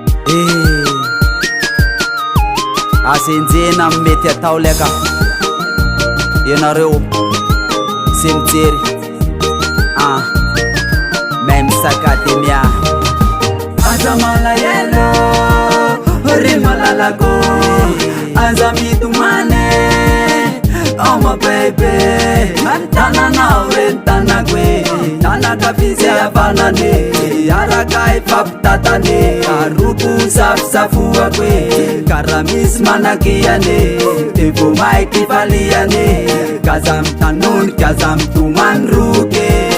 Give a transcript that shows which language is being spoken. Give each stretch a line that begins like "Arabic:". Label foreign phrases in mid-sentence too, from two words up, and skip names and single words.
Malagasy: Eh, asa enjehana amin'ny mety atao leka. Ianareo, se mijery. Ah, même sac à des miens. Aza malahelo, ry malalako. Aza mitomane,
English: oh my baby.
Malagasy: Tananao reny tanako e. Tanaka fizy havanane. Araka ifampitatane. Aroko safosafoako e. Karaha misy manakiane. Dia vao maiky faliane. Kaza mitanonika, aza mitomany roke.